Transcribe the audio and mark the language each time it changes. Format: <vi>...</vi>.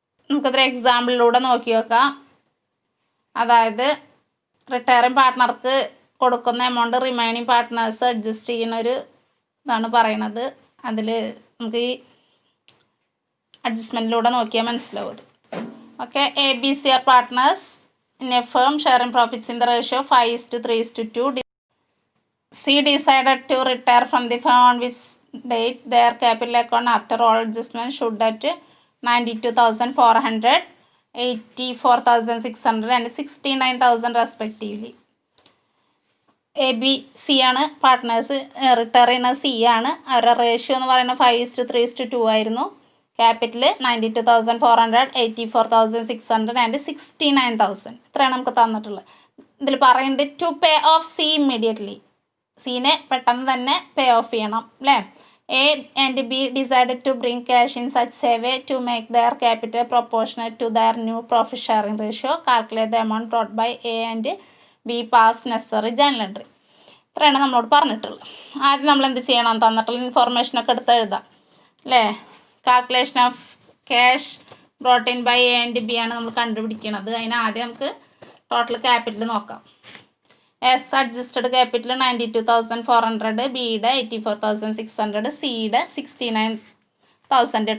<ml>നമുക്കതൊരു എക്സാമ്പിളിലൂടെ നോക്കി നോക്കാം. അതായത് റിട്ടയറിംഗ് പാർട്ട്ണർക്ക് കൊടുക്കുന്ന എമൗണ്ട് റിമൈനിങ് പാർട്ട്നേഴ്സ് അഡ്ജസ്റ്റ് ചെയ്യുന്ന ഒരു ഇതാണ് പറയണത്. അതിൽ നമുക്ക് ഈ അഡ്ജസ്റ്റ്മെൻറ്റിലൂടെ നോക്കിയാൽ മനസ്സിലാവും.</ml> <en>Okay, ABC are partners in a firm sharing profits in the ratio 5:3:2. C decided to retire from the firm on which date their capital account after all adjustments should at 92,400, 84,600 and 69,000 respectively.</en> <ml>ABC ആണ് partners, retire ചെയ്യുന്ന C ആണ്. അവരുടെ ratio എന്ന് പറയുന്നത് 5:3:2 ആയിരുന്നു. Capital 92,400, 84,600 and 69,000 ഇത്രയാണ് നമുക്ക് തന്നിട്ടുള്ളത്. ഇതിൽ പറയുന്നുണ്ട്</ml> <en>To pay off C immediately.</en> <ml>സീനെ പെട്ടെന്ന് തന്നെ പേ ഓഫ് ചെയ്യണം അല്ലേ.</ml> <en>A and B decided to bring cash in such a way to make their capital proportionate to their new profit sharing ratio. Calculate the amount brought by A and B pass necessary journal entry.</en> <ml>ഇത്രയാണ് നമ്മളോട് പറഞ്ഞിട്ടുള്ളത്. ആദ്യം നമ്മൾ എന്ത് ചെയ്യണം? തന്നിട്ടുള്ള ഇൻഫോർമേഷനൊക്കെ എടുത്ത് എഴുതാം അല്ലേ.</ml> <en>calculation of cash brought in by A and B</en> <ml>ആണ് നമ്മൾ കണ്ടുപിടിക്കുന്നത്. അതിന് ആദ്യം നമുക്ക് ടോട്ടൽ ക്യാപിറ്റൽ നോക്കാം. എസ് അഡ്ജസ്റ്റഡ് ക്യാപിറ്റൽ 92,400, ബിയുടെ 84,600, സിയുടെ 69,000.</ml>